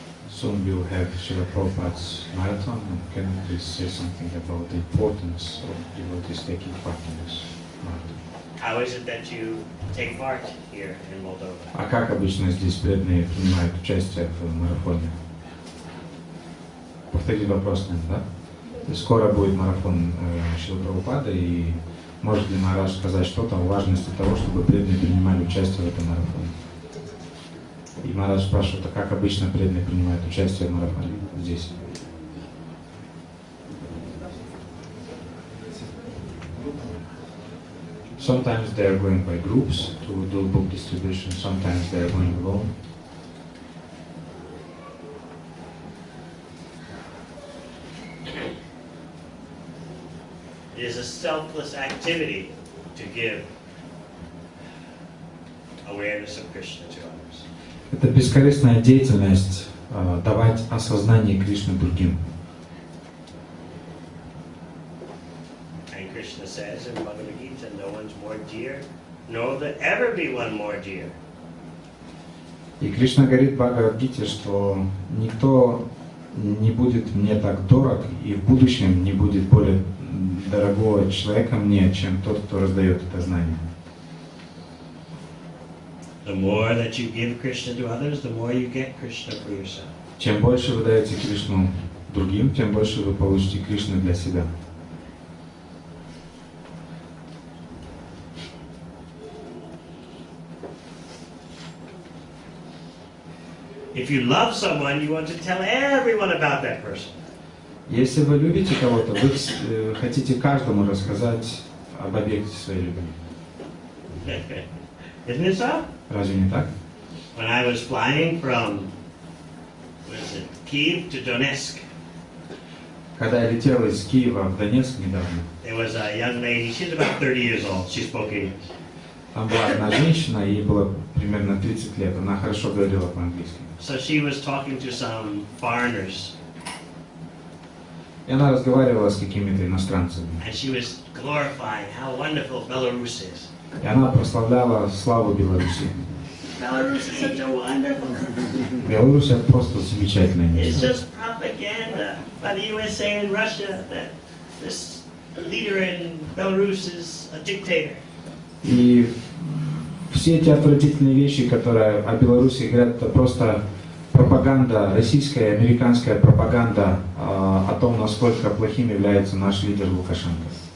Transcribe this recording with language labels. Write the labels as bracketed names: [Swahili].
[English] Soon we will have Srila Prabhupada's marathon, and can you please say something about the importance of devotees taking part in this marathon? How is it that you take part here in Moldova? [Russian] А как обычно здесь преданные принимают участие в марафоне? Повторить вопрос, да? Скоро будет марафон Шрилы Прабхупады, и может ли Махарадж сказать что-то о важности того, чтобы преданные принимали участие в этом марафоне? И Махарадж спрашивает, а как обычно преданные принимают участие в марафоне здесь? [English] Sometimes they are going by groups to do book distribution, sometimes they are going alone. It is a selfless activity to give awareness of Krishna to others. [Russian] Это бескорыстная деятельность давать осознание Кришны другим. [English] And Krishna says in Bhagavad Gita, no one's more dear, nor will there ever be one more dear. [Russian] И Кришна говорит в Бхагавад-гите, что никто не будет мне так дорог, и в будущем не будет более дорогого человека мне, чем тот, кто раздает это знание. [English] The more that you give Krishna to others, the more you get Krishna for yourself. [Russian] Чем больше вы даете Кришну другим, тем больше вы получите Кришну для себя. [English] If you love someone, you want to tell everyone about that person. [Russian] Если вы любите кого-то, вы хотите каждому рассказать об объекте своей любви. [English] Isn't it so? [Russian] Разве не так? [English] When I was flying from, Kyiv to Donetsk, [Russian] Когда я летел из Киева в Донецк недавно, [English] there was a young lady, she's about 30 years old, she spoke English. [Russian] там была одна женщина, ей было примерно 30 лет, она хорошо говорила по-английски. [English] So she was talking to some foreigners. [Russian] И она разговаривала с какими-то иностранцами. [English] And she was glorifying how wonderful Belarus is. [Russian] И она прославляла славу Беларуси. [English] Belarus is such a wonderful. [Russian] Беларусь это просто замечательное [English] It's [Russian] место. [English] just propaganda by the USA and Russia that this leader in Belarus is a dictator. [Russian] И все эти отвратительные вещи, которые о Беларуси говорят, это просто пропаганда, российская и американская пропаганда о том, насколько плохим является наш лидер Лукашенко.